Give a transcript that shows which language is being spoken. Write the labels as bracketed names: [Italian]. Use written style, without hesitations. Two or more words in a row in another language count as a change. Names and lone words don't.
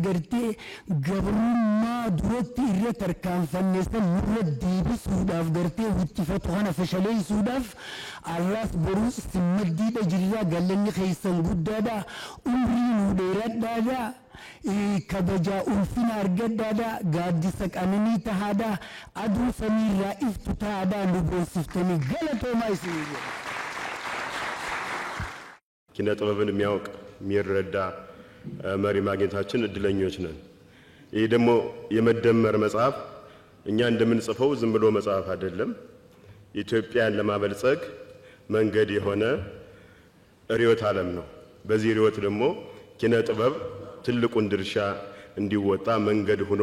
[Oromo] gartee gabrummaa duratti irra tarkaanfanneessan nurra deebisuudhaaf gartee huttifatu kana fashaleessuudhaaf arraas boruus simmaddiidha jirraa galanni keessan guddaadha umrii nu dheeradhaadha kabajaa ulfina argaddaadha gaaddisa qananii tahaadha aduu samiirraa iftu tahaadha nu boonsiftanii galatoomaa isinii jedha. [Amharic] ኪነ ጥበብን የሚያውቅ የሚረዳ መሪ ማግኘታችን እድለኞች ነን። ይህ ደግሞ የመደመር መጽሐፍ እኛ እንደምንጽፈው ዝም ብሎ መጽሐፍ አይደለም። ኢትዮጵያን ለማበልጸግ መንገድ የሆነ ርዕዮተ ዓለም ነው። በዚህ ርዕዮት ደግሞ ኪነ ጥበብ ትልቁን ድርሻ እንዲወጣ መንገድ ሆኖ